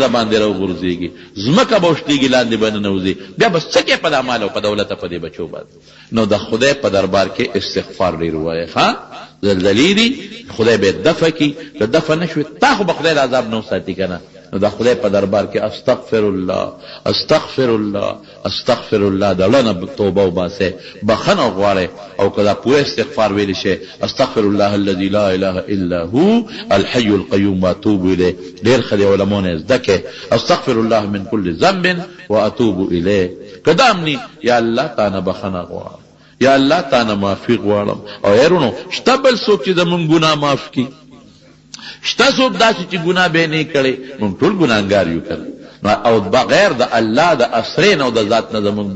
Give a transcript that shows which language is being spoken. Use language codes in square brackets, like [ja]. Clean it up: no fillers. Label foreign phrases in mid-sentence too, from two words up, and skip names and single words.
[ps] د باندې راوغورځېږي ځمکه به وشلېږي لاندې به ننوځي بیا به څه کې په دا مال او په دولت په دې بچو باندې نو د خدای په دربار کې استغفار ډېر ووایه ښه زلزلې دي خدای به دفع کي که دفع نه شوې تا خو به خدای د عذاب نه وساتي که نه نو د خدای په دربار کې [ar] استغفر الله استغفر الله استغفر الله [ps] د زړه نه توبه وباسئ بخښنه غواړئ او که دا پوره استغفار ویلی شئ [ar] استغفر الله الذي لا اله الا هو الحي القيوم واتوب الیه [ps] ډېر ښه دی علماو نه زده کړئ [ar] استغفر الله من كل ذنب واتوب الیه [ps] که دا امني یا الله تا نه بخښنه غواړم یا الله تا نه معافي غواړم او یارونو شته بل څوک چې زمونږ ګناه معاف کړي شته څوک داسې چې ګناه به یې نه کړی موږ ټول ګناهګار یو که او بغیر د الله د اسرې نه او د ذات نه زمونږ